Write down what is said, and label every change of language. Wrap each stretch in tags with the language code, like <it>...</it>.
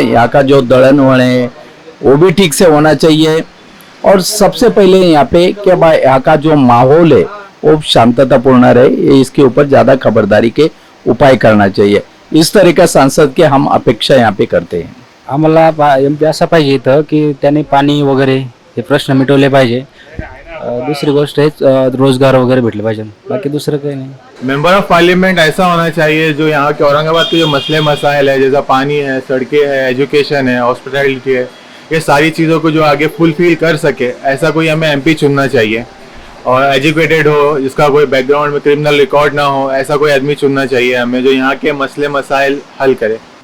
<hi>यहाँ का जो दड़न वड़ है वो भी ठीक से होना चाहिए। और सबसे पहले यहाँ पे कि भाई यहाँ का जो माहौल है वो शांततापूर्ण रहे, इसके ऊपर ज़्यादा खबरदारी के उपाय करना चाहिए। इस तरह का सांसद के हम अपेक्षा यहाँ पे करते हैं।</hi> <mr>आम्हाला एमपी असा पाहिजे इथं की त्याने पाणी वगैरे हे प्रश्न मिटवले पाहिजे। दूसरी गोष्ट है रोजगार वगैरह भेटले पाहिजे, बाकी दूसरं काही नाही।</mr> <hi>मेंबर ऑफ पार्लियामेंट ऐसा होना चाहिए जो यहाँ के औरंगाबाद के जो मसले मसाइल है, जैसा पानी है, सड़कें है, एजुकेशन है, हॉस्पिटैलिटी है, ये सारी चीज़ों को जो आगे फुलफिल कर सके, ऐसा कोई हमें एमपी चुनना चाहिए। और एजुकेटेड हो, जिसका कोई बैकग्राउंड में क्रिमिनल रिकॉर्ड ना हो, ऐसा कोई आदमी चुनना चाहिए हमें जो यहाँ के मसले मसाइल हल करे।</hi>